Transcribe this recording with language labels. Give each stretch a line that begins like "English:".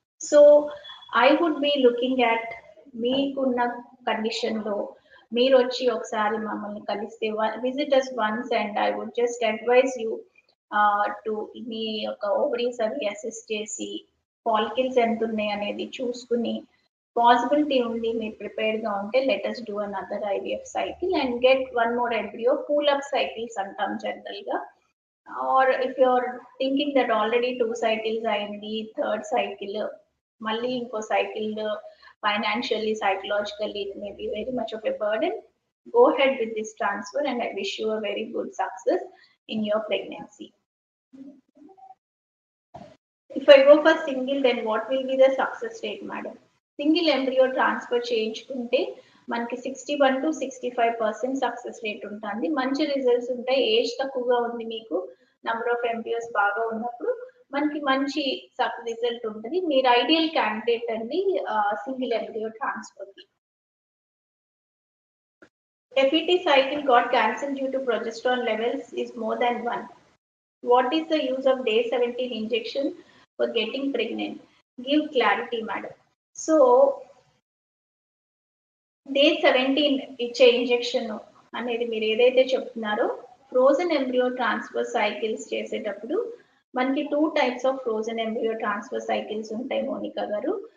Telugu: So I would be looking at మీకున్న కండిషన్లో మీరు వచ్చి ఒకసారి మమ్మల్ని కలిస్తే
English: visit us once and I would just advise you to
Telugu: మీ యొక్క ఓవరీస్ అవి అసెస్ చేసి ఫాలికల్స్ ఎంత ఉన్నాయి అనేది చూసుకుని పాసిబిలిటీ ఉంది మీరు ప్రిపేర్డ్గా ఉంటే
English: let us do another IVF cycle and get one more embryo pool up cycles
Telugu: అంటాం జనరల్గా.
English: Or if you're thinking that already 2 cycles
Telugu: అయింది, థర్డ్ సైకిల్ మళ్ళీ ఇంకో cycle
English: financially, psychologically it may be very much of a burden, go ahead with this transfer and I wish you a very good success in your pregnancy. If I go for single, then what will be the success rate, madam?
Telugu: Single embryo transfer చేయించుకుంటే మనకి 61 to 65% success rate ఉంటుంది. మంచి results ఉంటాయి. Age తక్కువగా ఉంది మీకు, number of embryos బాగా ఉన్నప్పుడు మనకి మంచి రిజల్ట్ ఉంటుంది. మీరు ఐడియల్ క్యాండిడేట్ అండి సింగిల్ ఎంబ్రియో ట్రాన్స్ఫర్ కి.
English: FET cycle got cancelled due to progesterone levels is more than 1. What is the use of day 17 injection for getting pregnant? Give clarity, madam.
Telugu: So day 17 ఇచ్చే injection అనేది మీరు ఏదైతే చెప్తున్నారో frozen embryo transfer cycles చేసేటప్పుడు మనకి 2 types of frozen embryo transfer cycles ఉంటాయి మోనికా గారు.